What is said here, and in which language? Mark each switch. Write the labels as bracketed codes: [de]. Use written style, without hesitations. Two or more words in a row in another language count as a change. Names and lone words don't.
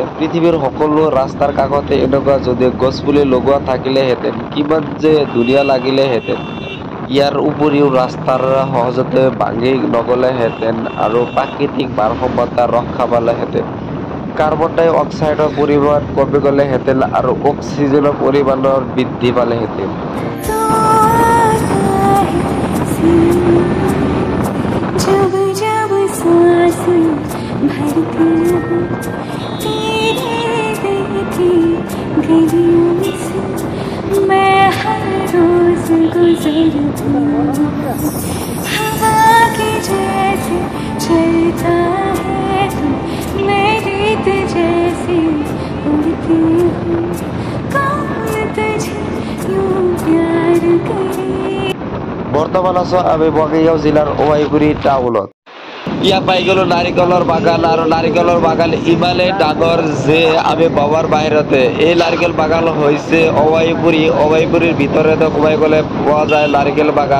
[as] পৃথিৱীৰ সকলো ৰাস্তাৰ কাষতে এনেকুৱা যদি গছপুলি লগোৱা থাকিলেহেঁতেন কিমান যে ধুনীয়া লাগিলেহেঁতেন। ইয়াৰ উপৰিও ৰাস্তাৰ সহজতে ভাঙি নগলেহেঁতেন আৰু প্ৰাকৃতিক ভাৰসাম্যতা ৰক্ষা পালেহেঁতেন। কাৰ্বন ডাই অক্সাইডৰ পৰিমাণ কমি গলেহেঁতেন আৰু অক্সিজেনৰ পৰিমাণৰ বৃদ্ধি পালেহেঁতেন। [hi] जब जब सांस भरती हूँ तेरे देखी गलियों से मैं हर रोज गुजरती हूँ। हवा के जैसे चलता है तू, मैं रेत जैसे उड़ती हूँ। कौन तुझे यूं प्यार करे। [as] বৰ্তমান আছো আমি বঙাইগাঁও জিলাৰ অৱাইগুৰি টাউনত। ইয়াত পাই গলো নাৰিকলৰ বাগান আৰু নাৰিকলৰ বাগান ইমানেই ডাঙৰ যে আমি ভাবাৰ বাহিৰতে। এই নাৰিকল বাগান হৈছে অৱাইগুৰিৰ ভিতৰতে সোমাই গলে পোৱা যায় নাৰিকল বাগান।